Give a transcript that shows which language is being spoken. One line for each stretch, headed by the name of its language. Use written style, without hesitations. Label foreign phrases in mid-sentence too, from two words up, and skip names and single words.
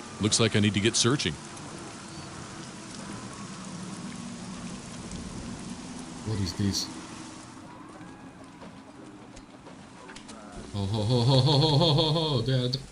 English: Looks like I need to get searching. What is this? Oh, ho, ho, ho, ho, ho, ho, ho, ho, Dad.